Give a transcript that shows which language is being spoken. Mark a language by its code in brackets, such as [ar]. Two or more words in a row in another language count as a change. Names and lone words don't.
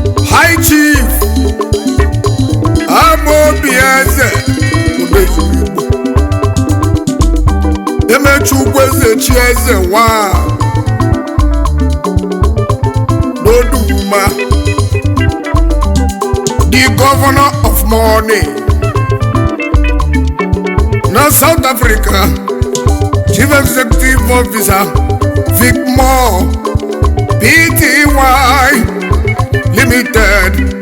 [en] High Chief Amobi Eze Odezigbo. [ig] Emechukwu Eze Chi Eze wa n'Oduma. [en] The Governor of Money na South Africa. Chief Executive Officer Vicmore P T Y Limited.